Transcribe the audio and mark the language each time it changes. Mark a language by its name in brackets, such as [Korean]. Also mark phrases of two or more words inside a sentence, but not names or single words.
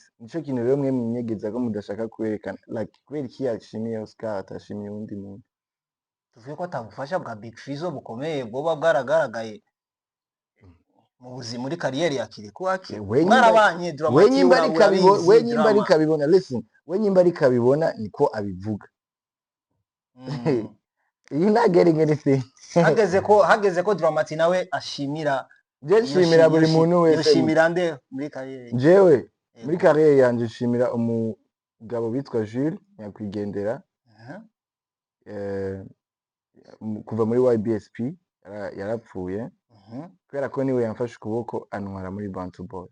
[Rundi] Nico kintu rero mwe munyegeza ko mudashaka kwerekana like kubera iki yashimiye Oscar atashimiye undi muntu. Tuvuye ko atabufasha bwa Big FIZZO bukomeye bwoba bwaragaragaye mu buzima muri kariyeri ya KILIKOU akili mwarabanye Dramati we nyimba ari kabibona. Listen we nyimba ari kabibona niko abivuga. [English] You not getting anything. [Rundi] hageze ko Dramati nawe ashimira. Je nshimira buri muntu wese. Yoshimira nde muri kariyeri? Jewe muri kariyeri yanje nshimira umugabo bitwa Jules nyakwigendera kuva muri YBSP yarapfuye kubera ko niwe yamfashe ukuboko antwara muri Bantu Boy.